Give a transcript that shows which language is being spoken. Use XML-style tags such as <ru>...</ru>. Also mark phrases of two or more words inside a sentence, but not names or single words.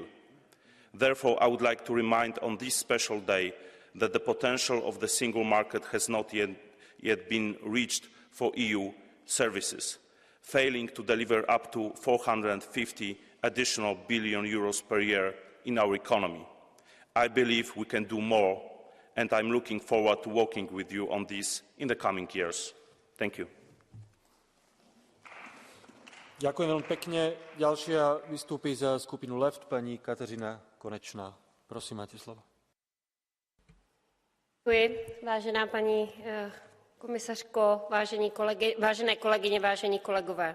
<en>Therefore, I would like to remind on this special day that the potential of the single market has not yet been reached for EU services, failing to deliver up to 450 additional billion euros per year in our economy. I believe we can do more, and I'm looking forward to working with you on this in the coming years. Thank you.</en> <sk>Ďakujem veľmi pekne. Ďalšia vystúpi za skupinu Left pani Kateřina Konečná. Prosím, máte slovo.</sk> <cs>Děkuji, vážená paní komisařko, vážené kolegyně, vážení kolegové.</cs>